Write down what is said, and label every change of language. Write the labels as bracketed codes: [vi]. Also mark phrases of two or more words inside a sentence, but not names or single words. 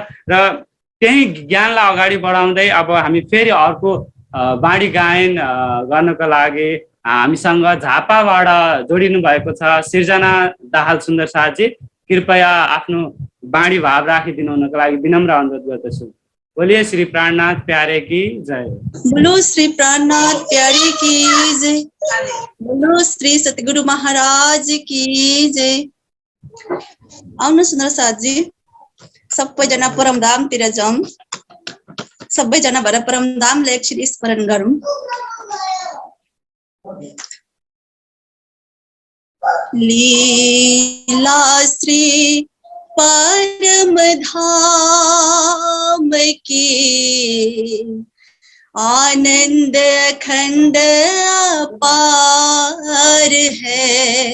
[ne] र त्यही ज्ञानलाई अगाडि बढाउँदै अब हामी फेरि अर्को बाणी गायन गर्नको लागि हामीसँग झापाबाट जोडिनु भएको छ सिर्जना दाहाल सुन्दर साथजी। कृपया आफ्नो बाणी भाव राखिदिनु हुनको लागि विनम्र अनुरोध गर्दछु। [hi] बोलिए श्री प्राणनाथ प्यारे की जय। बोलो श्री प्राणनाथ प्यारे की जय। बोलो श्री सतगुरु महाराज की जय। [ne] आउनु सुन्दर साथजी, सबैजना परमधामतिर जाउँ। सबैजना भएर परमधामलाई एकछिन स्मरण गरौँ। [hi] लीला श्री परम धाम की आनंद अखंड अपार है।